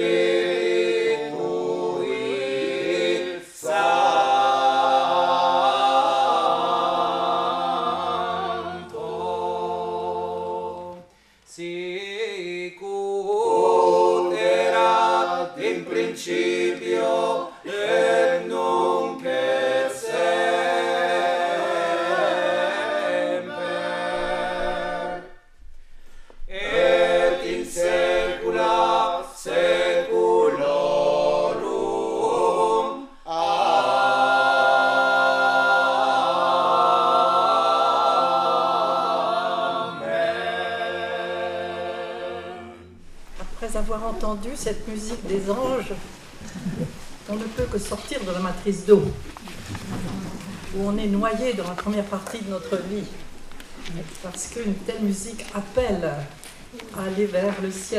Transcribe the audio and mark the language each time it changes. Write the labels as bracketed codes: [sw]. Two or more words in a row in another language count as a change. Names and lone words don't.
[la] Spiritui Sancto, sic ut erat in principio et nunc et semper et in saecula saeculorum. [fr] Après avoir entendu cette musique des anges, on ne peut que sortir de la matrice d'eau, où on est noyé dans la première partie de notre vie, parce qu'une telle musique appelle à aller vers le ciel.